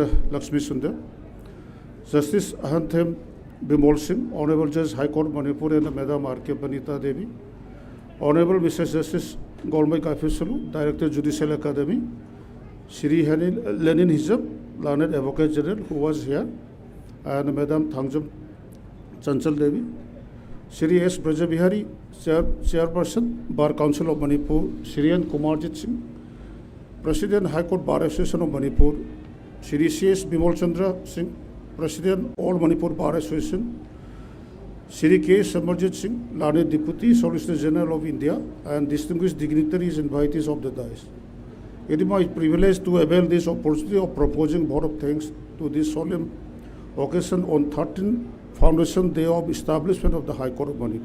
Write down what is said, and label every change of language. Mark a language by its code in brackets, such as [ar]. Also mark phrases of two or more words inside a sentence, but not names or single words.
[en] Lakshmi Sundar. Justice Ahanthem Bimol Singh, Honorable Judge, High Court of Manipur, and Madam R.K. Banita Devi. Honorable Mr. Justice Golmai Kafisulu, Director Judicial Academy, Shri Lenin Hizab, Learned Advocate General, who was here, and Madam Thangjam Chanchal Devi, Shri S. Brajabihari, Chairperson, Bar Council of Manipur, Shri N. Kumarjit Singh, President, High Court Bar Association of Manipur, Shri C.S. Bimal Chandra Singh, President, All Manipur Bar Association, Shri K. Samarjit Singh, Learned Deputy Solicitor General of India, and distinguished dignitaries and invitees of the dais. It is my privilege to avail this opportunity of proposing vote of thanks to this solemn occasion on 13th Foundation Day of Establishment of the High Court of Manipur.